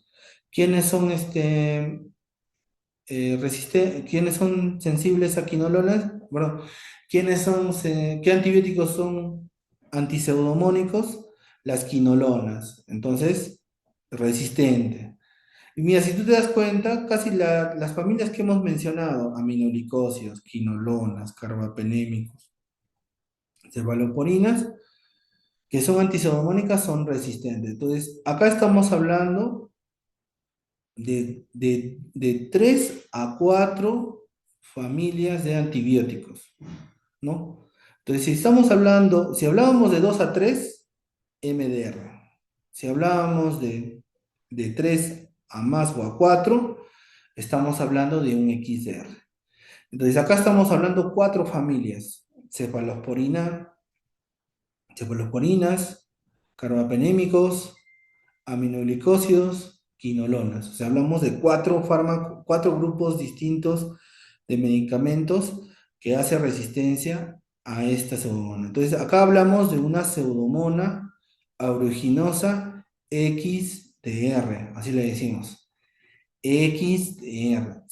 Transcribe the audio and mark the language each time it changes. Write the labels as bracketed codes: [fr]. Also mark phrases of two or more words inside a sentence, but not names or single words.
[es] ¿Quiénes son ¿quiénes son sensibles a quinolonas? Bueno, ¿qué antibióticos son antipseudomónicos? Las quinolonas. Entonces, resistente. Y mira, si tú te das cuenta, casi las familias que hemos mencionado, aminoglicósidos, quinolonas, carbapenémicos, cefaloporinas, que son antipseudomónicas, son resistentes. Entonces, acá estamos hablando de 3 a 4 familias de antibióticos, ¿no? Entonces, si hablábamos de 2 a 3 MDR. Si hablábamos de 3 a más o a 4 estamos hablando de un XDR. Entonces, acá estamos hablando 4 familias: cefalosporinas, carbapenémicos, aminoglicósidos, quinolonas. O sea, hablamos de 4 grupos distintos de medicamentos que hacen resistencia a esta pseudomona. Entonces, acá hablamos de una pseudomona aeruginosa XDR, así le decimos, XDR.